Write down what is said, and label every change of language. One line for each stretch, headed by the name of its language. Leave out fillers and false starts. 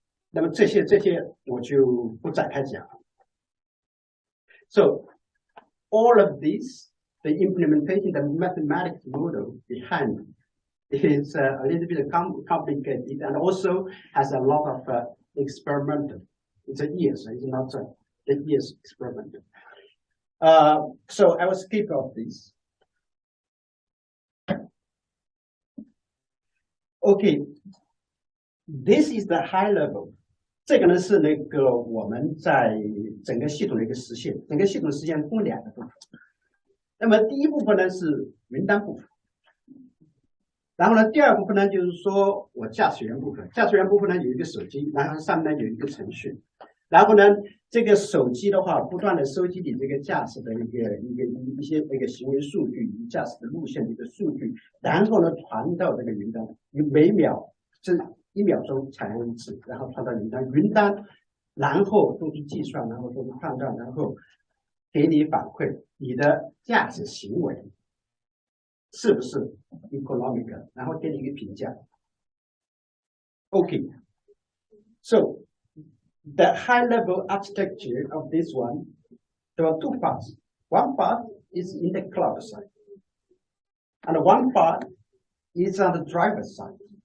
Chinese: 那么这些我就不展开讲。
English: So all of these, the implementation, the mathematics model behind is a little bit complicated and also has a lot of experimental. It's a years, it's not a years experimental. So I will skip off this. Okay, this is the high level.
Chinese: 这个呢是那个我们在整个系统的一个实现，整个系统实现分两个部分。那么第一部分呢是云端部分，然后呢第二部分呢就是说我驾驶员部分，驾驶员部分呢有一个手机，然后上面呢有一个程序，然后呢这个手机的话不断的收集你这个驾驶的一些那个行为数据，你驾驶的路线的一个数据，然后呢传到这个云端，你每秒 1秒钟采用一次，然后传到云端，云端然后做出计算，然后做出判断，然后给你反馈你的驾驶行为是不是 economical， 然后给你一个评价。
English: Okay, so the high-level architecture of this one, there are two parts. One part is in the cloud side, and one part is on the driver's side.